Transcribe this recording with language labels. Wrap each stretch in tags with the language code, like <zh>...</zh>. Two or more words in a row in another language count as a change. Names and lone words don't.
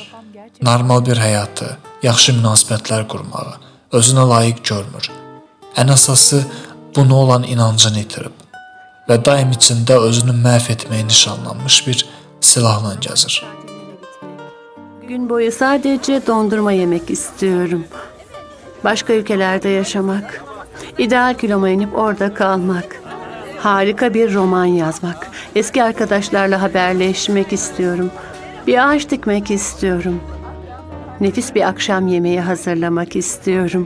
<az>Normal bir həyatı, yaxşı münasibətlər qurmağı, özünə layiq görmür. Ən əsası buna olan inancını itirib və daim içində özünü məhv etməyə nişanlanmış bir silahla gəzir.</az> <tr>Gün boyu sadece dondurma yemek istiyorum. Başka ülkelerde yaşamak. İdeal kiloma inip orada kalmak. Harika bir roman yazmak. Eski arkadaşlarla haberleşmek istiyorum. Bir ağaç dikmek istiyorum. Nefis bir akşam yemeği hazırlamak istiyorum.</tr>